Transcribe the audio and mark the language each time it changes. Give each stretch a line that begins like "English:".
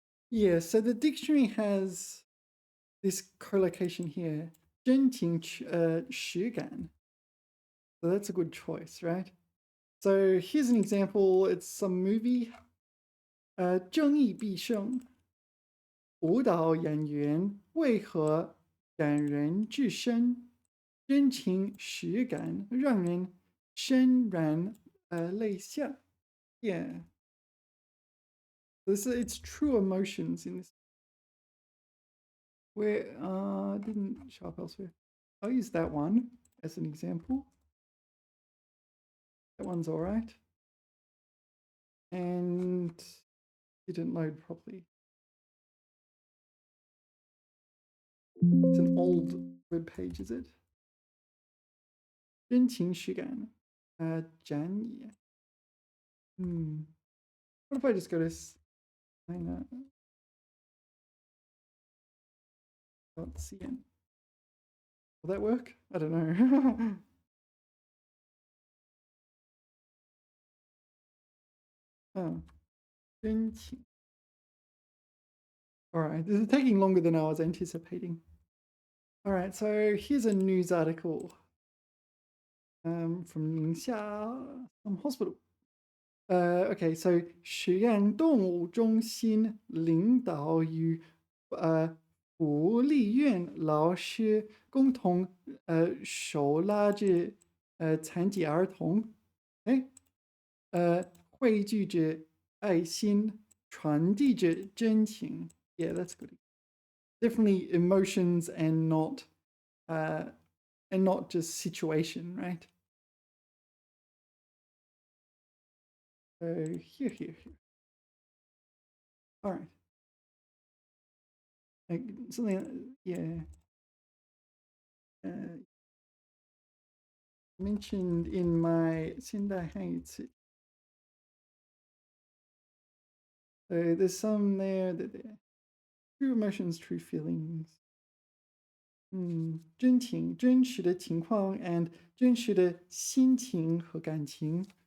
English: Yeah, so the dictionary has this collocation here, 真情实感. So that's a good choice, right? So here's an example. It's some movie.
Chinese: 正义必胜，舞蹈演员为何感人至深，真情实感，让人潸然泪下。
English: Yeah, it's true emotions in this. Where didn't show up elsewhere. I'll use that one as an example. That one's all right. And didn't load properly. It's an old web page, is it?
Chinese: 真情实感，展野。
English: What if I just go to China.cn? Will that work? I don't know. Oh, 真情. All right, this is taking longer than I was anticipating. All right, so here's a news article from Ningxia Hospital. Okay, so
Chinese: 实验动物中心领导与福利院老师共同手拉着残疾儿童，汇聚着爱心，传递着真情。
English: Yeah, that's good. Definitely emotions and not just situation, right? So here. All right. Something, yeah. Mentioned in my 现代汉语词. So there's some there that true emotions, true feelings.
Chinese: 真情，真实的情况
English: and
Chinese: 真实的心情和感情.